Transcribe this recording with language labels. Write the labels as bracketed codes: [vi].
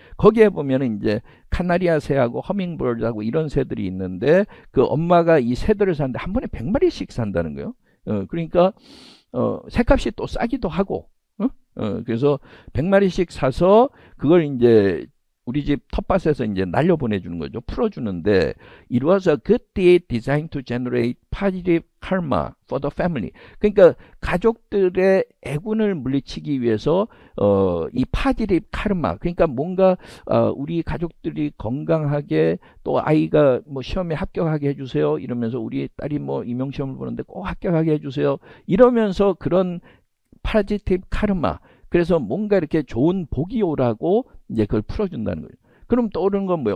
[ko] 거기에 보면은 이제 카나리아 새하고 허밍버드하고 이런 새들이 있는데, 그 엄마가 이 새들을 사는데 한 번에 100마리씩 산다는 거예요. 그러니까 새값이 또 싸기도 하고, 그래서 100마리씩 사서 그걸 이제 우리 집 텃밭에서 이제 날려 보내주는 거죠. 풀어주는데, [en] it was a good deed designed to generate positive karma for the family. [ko] 그러니까 가족들의 애군을 물리치기 위해서 이 [en] positive karma, [ko] 그러니까 뭔가 우리 가족들이 건강하게, 또 아이가 뭐 시험에 합격하게 해주세요 이러면서, 우리 딸이 뭐 임용시험을 보는데 꼭 합격하게 해주세요 이러면서, 그런 positive karma, 그래서 뭔가 이렇게 좋은 복이 오라고 이제 그걸 풀어준다는 거예요. 그럼 떠오르는 건 뭐예요?